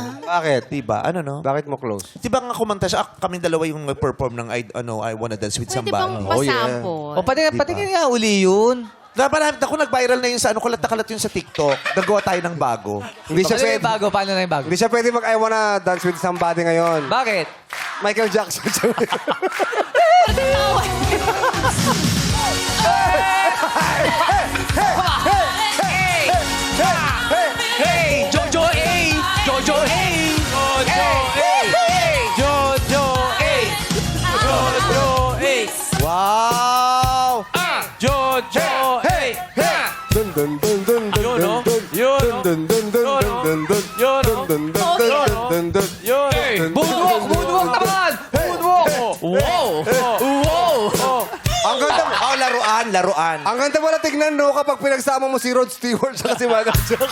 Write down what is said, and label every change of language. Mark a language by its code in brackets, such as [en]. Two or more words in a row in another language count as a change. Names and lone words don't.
[tl] Bakit? Diba? Ano, no? Bakit mo close? Diba nga kumanta siya, kaming dalawa yung nag-perform ng I Wanna Dance with Pwede bang Somebody. pasample? O, patingin nga uli yun. Dapat ako nag-viral na yun sa kalat na kalat yun sa TikTok. Nagawa tayo ng bago. Hindi siya Paano pwede. yung bago? Paano na yung bago? Hindi siya pwede mag I wanna dance with somebody ngayon. Bakit? Michael Jackson. Hey! Jojo A! Jojo A! Jojo A! Jojo A! Jojo A! Wow! Jojo A! Dun dun dun dun dun Yun, no? dun Yun, no? dun dun dun Yun, no? dun dun Yun, no? dun dun dun dun. Yun! Moonwalk! Moonwalk naman! Moonwalk! Wow! Wow! Ang ganda mo. Oh, laruan. Ang ganda mo na tignan, no, kapag pinagsama mo si Rod Stewart sa si Michael Jackson.